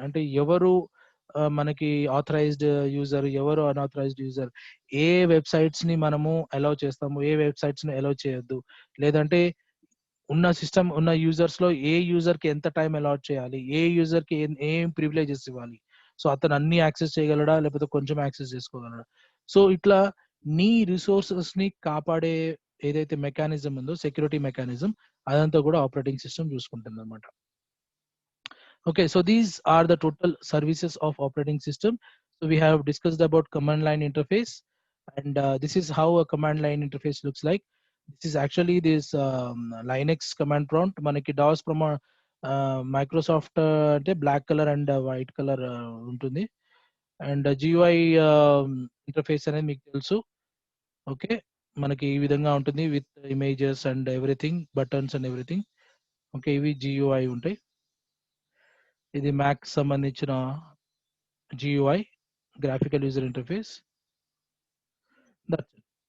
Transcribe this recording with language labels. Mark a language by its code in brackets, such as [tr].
[te] అంటే ఎవరు మనకి ఆథరైజ్డ్ యూజర్, ఎవరు అన్ఆథరైజ్డ్ యూజర్, ఏ వెబ్సైట్స్ ని మనము అలౌ చేస్తాము, ఏ వెబ్సైట్స్ ని అలౌ చేయొద్దు, లేదంటే ఉన్న సిస్టమ్ ఉన్న యూజర్స్ లో ఏ యూజర్ కి ఎంత టైం అలాట్ చేయాలి, ఏ యూజర్ కి ఏం ప్రివిలేజెస్ ఇవ్వాలి, సో అతను అన్ని యాక్సెస్ చేయగలడా లేకపోతే కొంచెం యాక్సెస్ చేసుకోగలడా. సో ఇట్లా నీ రిసోర్సెస్ ని కాపాడే ఏదైతే మెకానిజం ఉందో, సెక్యూరిటీ మెకానిజం, అదంతా కూడా ఆపరేటింగ్ సిస్టమ్ చూసుకుంటుంది అనమాట. [en] Okay, so these are the total services of operating system. So we have discussed about command line interface, and this is how a command line interface looks like. This is actually this Linux command prompt. [te] Manaki [en] DOS Microsoft [te] అంటే [en] black color and white color [te] ఉంటుంది, [en] and GUI interface [te] అనేది మీకు తెలుసు. Okay, మనకి ఈ విధంగా ఉంటుంది [en] With images and everything, buttons and everything. [te] Okay, ఇవి GUI ఉంటాయి. ఇది మ్యాక్ సంబంధించిన GUI, graphical user interface. [en] That's it.